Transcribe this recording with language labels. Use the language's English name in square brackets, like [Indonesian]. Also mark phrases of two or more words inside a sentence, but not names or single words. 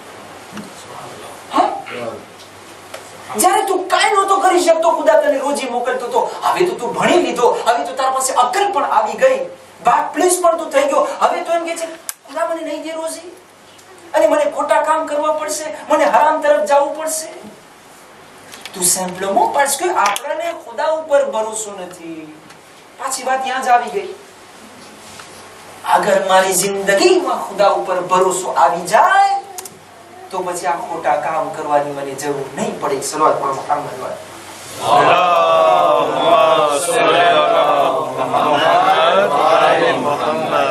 [Gujarati] જ્યારે તું કાંઈ નહોતો કરી શકતો, ખુદા તને રોજી મોકલતો તો. હવે તો તું ભણી લીધો, હવે તો તારા પાસે અકલ પણ આવી ગઈ, બાપ પ્લીઝ પણ તું થઈ ગયો. હવે તો એમ કે છે ખુદા મને નહીં દે રોજી, અને મને ખોટા કામ કરવા પડશે, મને હરામ તરફ જવું પડશે. તું [French] simplement parce que [Gujarati] આપણને ખુદા ઉપર ભરોસો નથી. પાછી વાત ત્યાં જ આવી ગઈ. અગર મારી જિંદગીમાં ખુદા ઉપર ભરોસો આવી જાય તો પછી આ ખોટા કામ કરવાની મને જરૂર નહીં પડે. સલાવત પર મુહમ્મદ [Arabic] و اللهم صل على محمد.